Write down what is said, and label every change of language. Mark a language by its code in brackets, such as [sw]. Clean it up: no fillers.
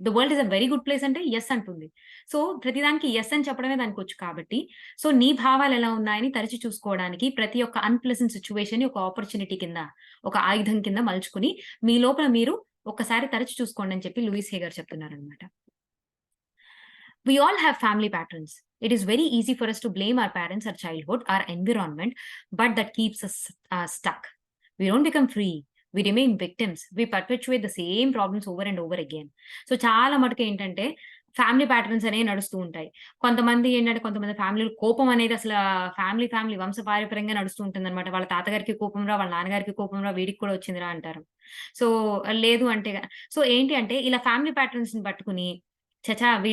[en] the world is a very good place [te] అంటే yes అంటుంది. So, ప్రతిదానికి యెస్ అని చెప్పడమే దానికొచ్చు కాబట్టి, సో, నీ భావాలెలా ఉన్నాయని తరచి చూసుకోవడానికి ప్రతి ఒక్క అన్‌ప్లెజెంట్ సిట్యుయేషన్‌ని ఒక ఆపర్చునిటీ కింద, ఒక ఆయుధం కింద మలుచుకొని, మీ లోపల మీరు ఒక్కసారి తరచి చూసుకోండి అని చెప్పి లూయిస్ హే గారు చెప్తున్నారనమాట. [en] We all have family patterns. It is very easy for us to blame our parents, our childhood, our environment, but that keeps us stuck. We don't become free. We remain victims. We perpetuate the same problems over and over again. [te] So, చాలా మటుకు ఏంటంటే family patterns అనేవి నడుస్తూ ఉంటాయి. కొంతమంది ఫ్యామిలీలో కోపం అనేది అసల ఫ్యామిలీ వంశపారంపర్యంగా నడుస్తూ ఉంటుందన్నమాట. వాళ్ళ తాతగారికి కోపం రా, వాళ్ళ నాన్నగారికి కోపం రా, వీడికి కూడా వచ్చిందిరా అంటారు. సో, లేదు అంటే సో, ఏంటి అంటే ఇలా ఫ్యామిలీ ప్యాటర్న్స్‌ని పట్టుకొని ఛఛ!